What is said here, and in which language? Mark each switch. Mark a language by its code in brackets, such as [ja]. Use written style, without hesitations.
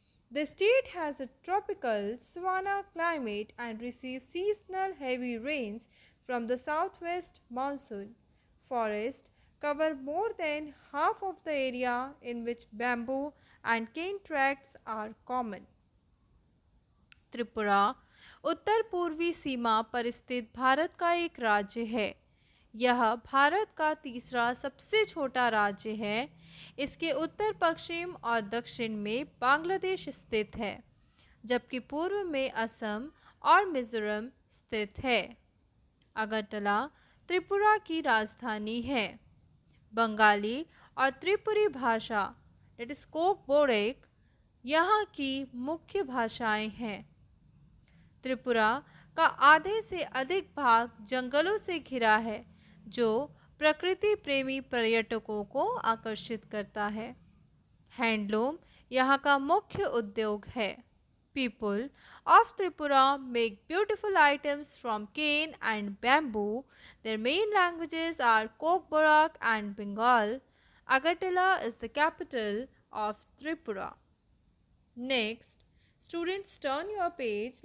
[en] The state has a tropical savanna climate and receives seasonal heavy rains from the southwest monsoon. Forests cover more than half of the area in which bamboo and cane tracts are common. [hi] Tripura Uttar पूर्वी सीमा पर स्थित भारत का एक राज्य है। यह भारत का तीसरा सबसे छोटा राज्य है। इसके उत्तर पश्चिम और दक्षिण में बांग्लादेश स्थित है, जबकि पूर्व में असम और मिजोरम स्थित है। अगरतला त्रिपुरा की राजधानी है। बंगाली और त्रिपुरी भाषा [en] that is [hi] कोक बोरेक यहाँ की मुख्य भाषाएं हैं। त्रिपुरा का आधे से अधिक भाग जंगलों से घिरा है, जो प्रकृति प्रेमी पर्यटकों को आकर्षित करता है। हैंडलूम यहाँ का मुख्य उद्योग है। [en] People of Tripura make beautiful items from cane and bamboo. Their main languages are Kokborak and Bengal. Agartala is the capital of Tripura. Next, students, turn your page.